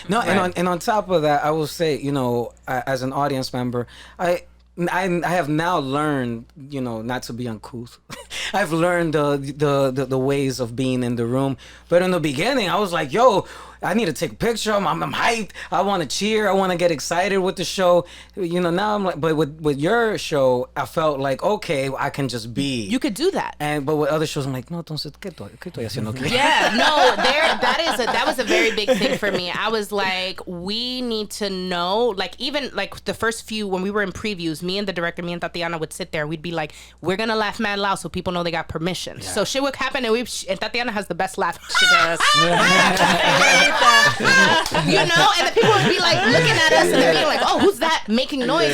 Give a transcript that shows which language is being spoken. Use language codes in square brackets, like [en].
[en] No, and on top of that, I will say, as an audience member, I have now learned, not to be uncouth. I've learned the ways of being in the room. But in the beginning, I was like, I need to take a picture. I'm hyped. I want to cheer. I want to get excited with the show. Now I'm like, but with your show, I felt like, okay, I can just be. You could do that. But with other shows, I'm like, no, [es] entonces, ¿qué estoy haciendo aquí? [en] Yeah, no, that was a very big thing for me. I was like, we need to know, like, even like the first few, when we were in previews, me and the director, me and Tatiana would sit there. We'd be like, we're going to laugh mad loud so people know they got permission. Yeah. So shit would happen, and Tatiana has the best laugh. She does. And the people would be like looking at us and they're being like, oh, who's that making noise?